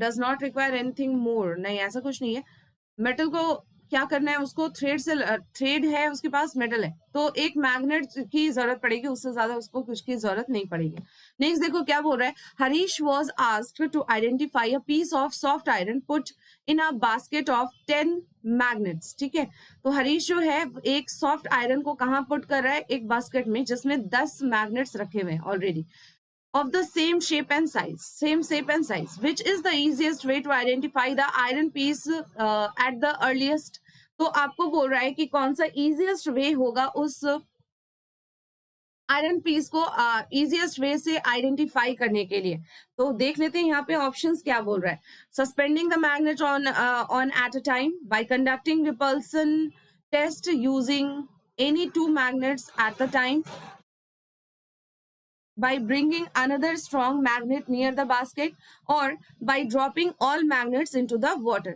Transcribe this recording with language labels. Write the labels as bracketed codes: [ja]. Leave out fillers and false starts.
[hi] Does not require anything more, नहीं ऐसा कुछ नहीं है। मेटल को क्या करना है, उसको थ्रेड से, थ्रेड है उसके पास, मेटल है, तो एक मैग्नेट की जरूरत पड़ेगी, उससे ज्यादा उसको कुछ की जरूरत नहीं पड़ेगी। [en] Next देखो क्या बोल रहा है, Harish was asked to identify a piece of soft iron put in a basket of 10 magnets, ठीक है। [hi] तो हरीश जो है एक सॉफ्ट आयरन को कहाँ पुट कर रहा है? [en] एक बास्केट में जिसमें 10 मैग्नेट्स रखे हुए हैं already, of the same shape and size, which is the easiest way to identify the iron piece at the earliest। [hi] तो आपको बोल रहा है कि कौन सा easiest way होगा उस आयरन पीस को इजिएस्ट वे से आइडेंटिफाई करने के लिए। [en] तो देख लेते हैं यहाँ पे ऑप्शंस क्या बोल रहा है। Suspending the magnet on at a time, by conducting repulsion test using any two magnets at the time, by bringing another strong magnet near the basket, or by dropping all magnets into the water।